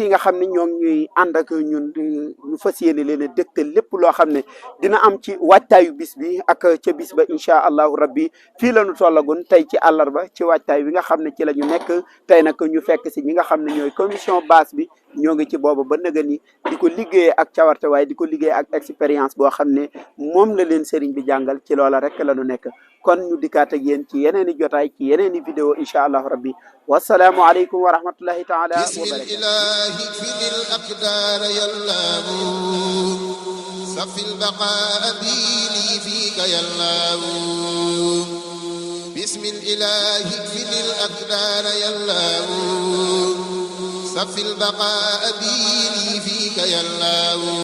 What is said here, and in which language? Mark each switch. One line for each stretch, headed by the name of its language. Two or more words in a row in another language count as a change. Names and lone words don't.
Wolof: yi nga xam ne ñoo ñuy ànd ak ñun ñu fas yéene leen a dégtal lépp loo xam ne dina am ci waajtaayu bis bi ak ca bis ba
Arabic: إن شاء الله ربي
Wolof: fii la ñu tollagun tey ci àllarba ci waajtaay bi nga xam ne ci la ñu nekk tey nag ñu fekk si ñi nga xam ne ñooy commission base bi ñoo ngi ci booba ba nëga ni di ko liggéeyee ak cawarte waaye di ko liggéey ak expérience boo xam ne moom la leen Serigne bi jàngal ci loola rek la ñu nekk kon ñu dikkaat ak yéen ci yeneen i jotaay ci yeneen i vidéo
Arabic: إن شاء الله ربي والسلام عليكم ورحمة الله تعالى و صف البقاء بيني فيك يا الله بسم الإله اكفل الأقدار يا الله صف البقاء بيني فيك يا الله